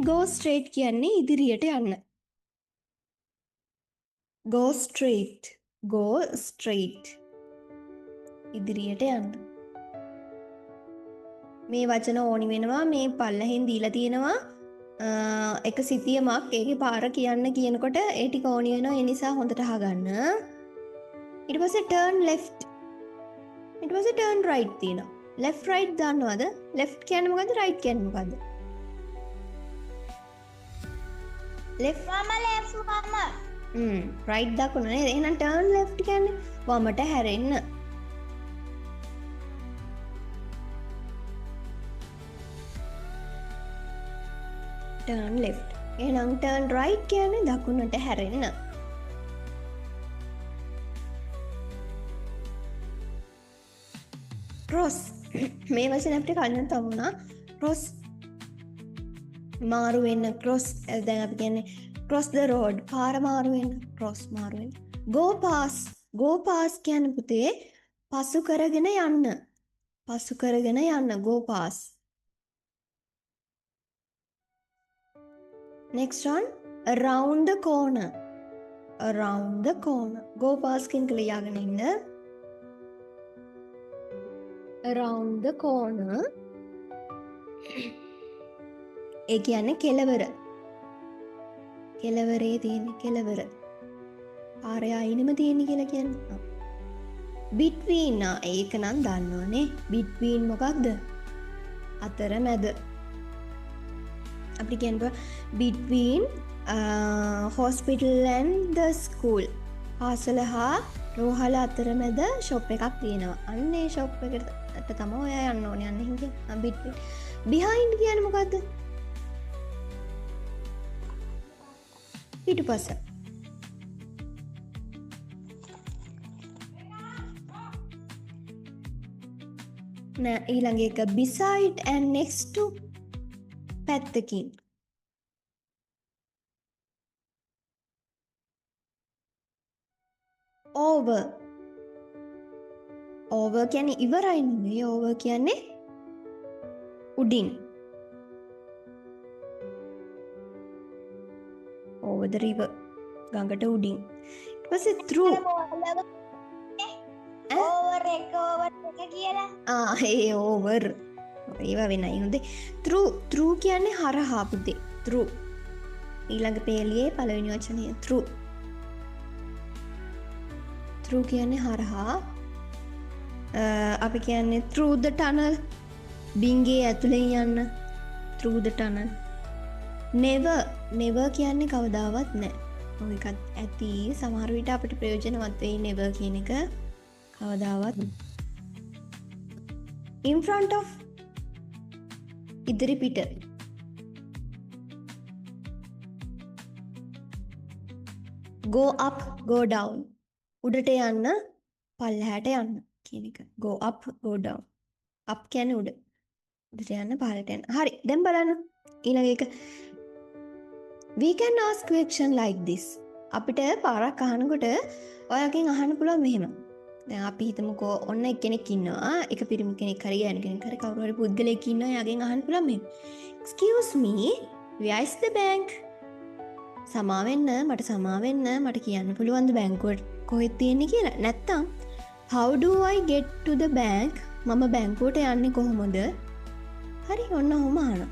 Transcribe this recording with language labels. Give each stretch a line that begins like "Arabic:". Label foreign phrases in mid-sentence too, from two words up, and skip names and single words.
English: go straight
Sinhala: කියන්නේ ඉදිරියට යන්න.
English: go straight
Sinhala: ඉදිරියට යන්න. මේ වචන ඕනි වෙනවා. මේ පල්ලෙහින් දීලා තියෙනවා එක සිතියමක් ඒකේ පාර කියන්න කියනකොට ඒ ටික ඕනි වෙනවා. ඒ නිසා හොඳට අහගන්න. ඊට පස්සේ
English: turn left.
Sinhala: ඊට පස්සේ
English: turn right
Sinhala: තියෙනවා.
English: left right
Sinhala: දන්නවද? left කියන්නේ මොකද්ද? right කියන්නේ මොකද්ද? left මම left මම. right දකුණ නේද? එහෙනම්
English: turn left
Sinhala: කියන්නේ වමට හැරෙන්න.
English: turn left.
Sinhala: එහෙනම්
English: turn right
Sinhala: කියන්නේ දකුණට හැරෙන්න. cross. මේ වචනේ අපිට කලින් තමුණා. cross මාරු වෙන්න. cross දැන් අපි කියන්නේ
English: cross the road.
Sinhala: පාර මාරු වෙන්න. cross මාරු වෙන්න.
English: go pass. go pass
Sinhala: කියන්නේ පුතේ පසු කරගෙන යන්න. පසු කරගෙන යන්න.
English: go pass. Next one, around the corner. Around the corner. Go past
Sinhala: කියන ලියාගෙන ඉන්න.
English: Around the corner.
Sinhala: ඒ කියන්නේ කෙළවර. කෙළවරේ තියෙන කෙළවර. පාරේ අයිනෙම තියෙන කියලා කියන්නේ. Between ඒක නම් දන්නවනේ. Between මොකක්ද? අතර මැද. අපි කියනවා
English: between hospital and the school.
Sinhala: පාසල හා රෝහල අතරමැද ෂොප් එකක් තියෙනවා. අන්න ඒ ෂොප් එකට තමයි ඔයා යන්න ඕනේ. අන්න එහෙම කියන between. behind කියන්නේ මොකද්ද? පිටුපස. නෑ ඊළඟ එක
English: beside and next to
Sinhala: පැත්තකින්.
English: over.
Sinhala: over කියන්නේ ඉවරයි නෙවෙයි. over කියන්නේ උඩින්.
English: over the river.
Sinhala: ගඟට උඩින්. ඊට පස්සේ through. over එක කියලා. ඒ over. ඒවා වෙනයි හොඳේ. through කියන්නේ හරහා පුතේ. through. ඊළඟ පේලියේ පළවෙනි වචනය through. through කියන්නේ හරහා. අපි කියන්නේ
English: through the tunnel.
Sinhala: බින්ගේ ඇතුලෙන් යන්න.
English: through the tunnel. never
Sinhala: කියන්නේ කවදාවත් නැහැ. ඔය එකත් ඇති සමහර විට අපිට ප්‍රයෝජනවත් වෙයි never කියන එක. කවදාවත්.
English: in front of
Sinhala: ඉදිරි පිට.
English: go up go down.
Sinhala: උඩට යන්න පල්ලෙහාට යන්න කියන එක.
English: go up go down.
Sinhala: up කියන්නේ උඩ. උඩට යන්න පහළට යන්න. හරි දැන් බලන්න ඊළඟ එක.
English: we can ask question like this.
Sinhala: අපිට පාරක් අහනකොට ඔයාගෙන් අහන්න පුළුවන් මෙහෙම. දැන් අපි හිතමුකෝ ඔන්න එක්කෙනෙක් ඉන්නවා. එක පිරිමි කෙනෙක් හරි ගෑනු කෙනෙක් හරි කවුරු හරි පුද්ගලයෙක් ඉන්නවා. එයාගෙන් අහන්න පුළුවන් මෙහෙම.
English: excuse me where is the bank?
Sinhala: සමාවෙන්න මට කියන්න පුළුවන්ද බැංකුවට කොහෙද තියෙන්නේ කියලා. නැත්තම්
English: how do I get to the bank?
Sinhala: මම බැංකුවට යන්නේ කොහොමද? හරි ඔන්න ඔහොම අහනවා.